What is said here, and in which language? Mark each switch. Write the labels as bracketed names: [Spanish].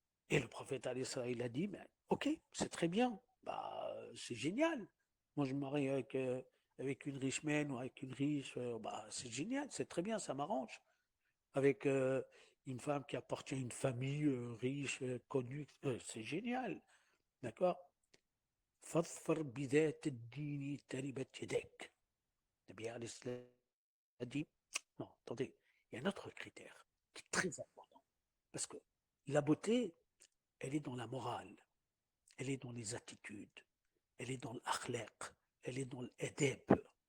[French] Et le prophète il a dit, mais, ok, c'est très bien, bah, c'est génial. Moi, je me marie avec une riche mène ou avec une riche, bah, c'est génial, c'est très bien, ça m'arrange. Avec une femme qui appartient à une famille riche, connue, c'est génial. D'accord? [Arabic] فاظفر بذات الدين تربت يديك. [French] Nabi a dit, non, attendez, il y a un autre critère qui est très important. Parce que la beauté, elle est dans la morale, elle est dans les attitudes, elle est dans l'akhlaq, elle est dans l'adab.